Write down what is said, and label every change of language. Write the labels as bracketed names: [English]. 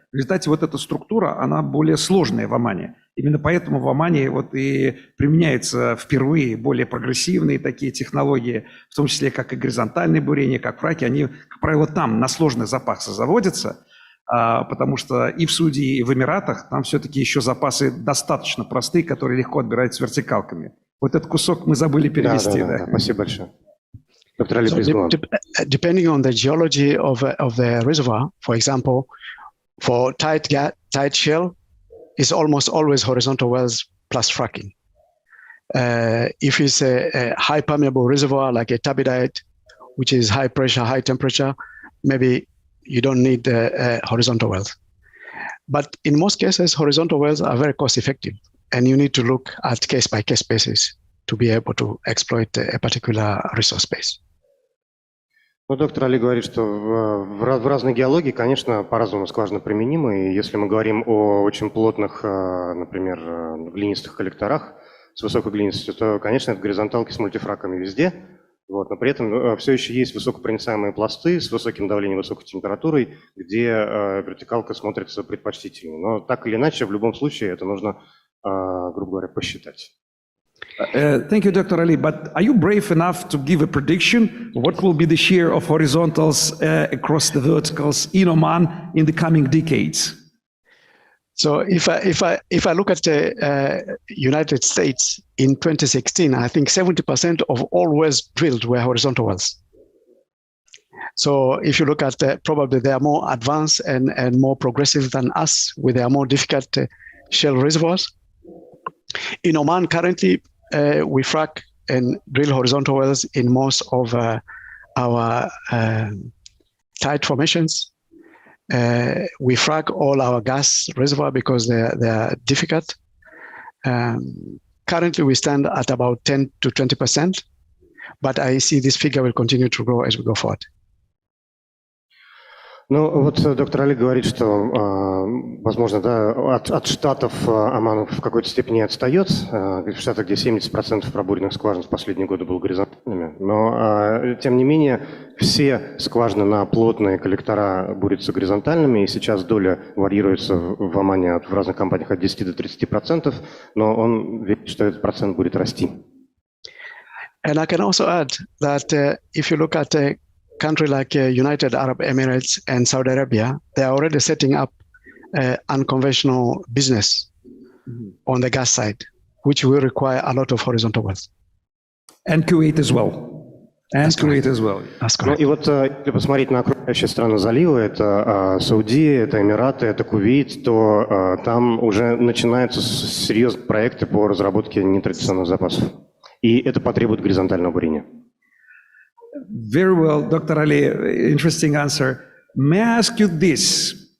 [Russian] В результате вот эта структура, она более сложная в Омане. Именно поэтому в Омане вот и применяются впервые более прогрессивные такие технологии, в том числе как и горизонтальные бурения, как фраки. Они, как правило, там на сложных запасах заводятся, потому что и в Саудии, и в Эмиратах там все-таки еще запасы достаточно простые, которые легко отбираются вертикалками. Вот этот кусок мы забыли перевести. Да. Спасибо большое. [English] Dr. Ali, please go on. Depending on the geology of the reservoir, for example, for tight shale, it's almost always horizontal wells plus fracking. If it's a high permeable reservoir like a turbidite, which is high pressure, high temperature, maybe you don't need horizontal wells. But in most cases, horizontal wells are very cost effective, and you need to look at case-by-case basis to be able to exploit a particular resource base. [Russian] Ну, доктор Али говорит, что в разной геологии, конечно, по-разному скважины применимы. И если мы говорим о очень плотных, например, глинистых коллекторах с высокой глинистостью, то, конечно, это горизонталки с мультифраками везде. Вот, но при этом все еще есть высокопроницаемые пласты с высоким давлением, высокой температурой, где вертикалка смотрится предпочтительнее. Но так или иначе, в любом случае, это нужно, грубо говоря, посчитать. [English] Thank you, Dr. Ali. But are you brave enough to give a prediction? What will be the share of horizontals across the verticals in Oman in the coming decades? So if I look at the United States in 2016, I think 70% of all wells drilled were horizontal wells. So if you look at probably they are more advanced and more progressive than us with their more difficult shale reservoirs. In Oman currently, we frack and drill horizontal wells in most of our tight formations. We frack all our gas reservoir because they are difficult. Currently, we stand at about 10 to 20%, but I see this figure will continue to grow as we go forward. [Russian] Ну, вот доктор Али говорит, что, возможно, да, от штатов Оман в какой-то степени отстает. В штатах, где 70% пробуренных скважин в последние годы было горизонтальными. Но, тем не менее, все скважины на плотные коллектора бурятся горизонтальными, и сейчас доля варьируется в Омане в разных компаниях от 10 до 30%, но он верит, что этот процент будет расти. [English] And I can also add that if you look at country like United Arab Emirates and Saudi Arabia, they are already setting up unconventional business on the gas side, which will require a lot of horizontal wells. And Kuwait as well. And Kuwait as well. [Russian] Ну и вот если посмотреть на окружающие страны залива, это Саудия, это Эмираты, это Кувейт, то там уже начинаются серьезные проекты по разработке нетрадиционных запасов. И это потребует горизонтального бурения. [English] Very well, Dr. Ali, interesting answer. May I ask you this?